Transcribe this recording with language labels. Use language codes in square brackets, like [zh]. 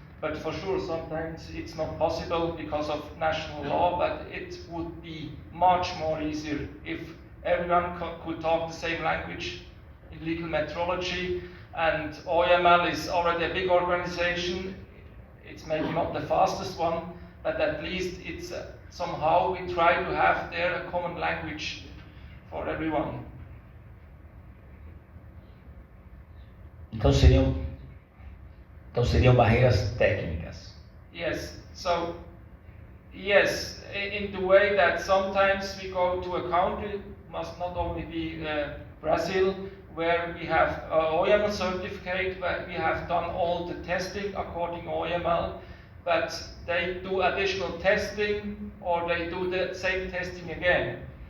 [en] But for sure, sometimes it's not possible because of national law, but it would be much more easier if everyone could talk the same language in legal metrology. And OEML is already a big organization. It's maybe not the fastest one, but at least it's somehow we try to have there a common language for everyone. [pt] Então seriam barreiras técnicas. [en] Yes. So, yes, in the way that sometimes we go to a country, must not only be Brazil, where we have OEML certificate, where we have done all the testing according to OEML, but they do additional testing or they do the same testing again.